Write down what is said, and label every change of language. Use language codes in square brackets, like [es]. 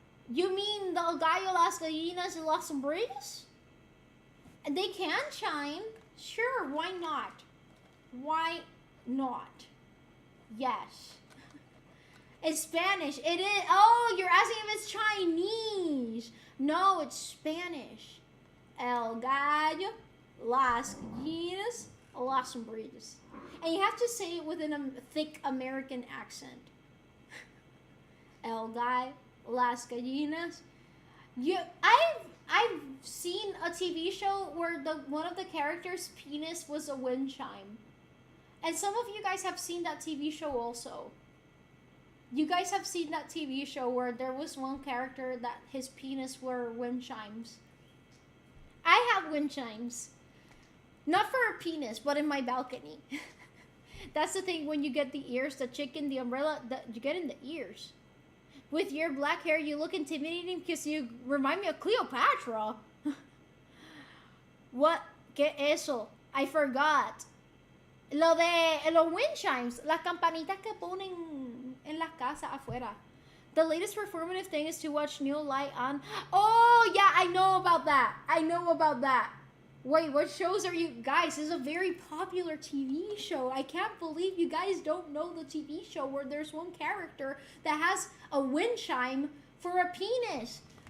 [en] You mean the El Gallo, Las Gallinas, and Las Sombrillas? They can chime. Sure, why not? Why not? Yes. It's Spanish. It is. Oh, you're asking if it's Chinese. No, it's Spanish. El Gallo, Las Gallinas, Las Sombrillas. And you have to say it with a thick American accent. El Gallo, Las Gallinas. I've seen a TV show where one of the characters' penis was a wind chime. And some of you guys have seen that TV show also. You guys have seen that TV show where there was one character that his penis were wind chimes. I have wind chimes. Not for a penis, but in my balcony. That's the thing, when you get the ears, the chicken, the umbrella, you get in the ears. With your black hair, you look intimidating because you remind me of Cleopatra. What? [es] ¿Qué eso? [en] I forgot. [es] Lo de los [en] wind chimes, [es] las campanitas que ponen en las casas afuera. [en] The latest performative thing is to watch New Light on. Oh, yeah, I know about that. I know about that. Wait, what shows are you guys? This is a very popular TV show. I can't believe you guys don't know the TV show where there's one character that has a wind chime for a penis.